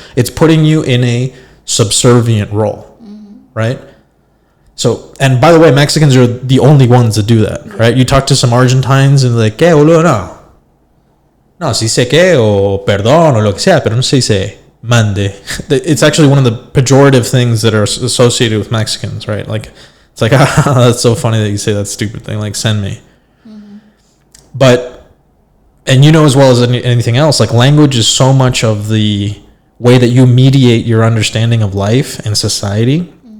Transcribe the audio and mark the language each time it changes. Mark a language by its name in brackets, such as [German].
[English] It's putting you in a subservient role, right? So, and by the way, Mexicans are the only ones that do that, right? You talk to some Argentines and they're like, [Spanish] ¿qué, boludo? No, sí sé qué, o perdón, o lo que sea, pero no se dice mande. [English] It's actually one of the pejorative things that are associated with Mexicans, right? Like, it's like, that's so funny that you say that stupid thing, like, send me. But, and you know as well as anything else, like, language is so much of the way that you mediate your understanding of life and society.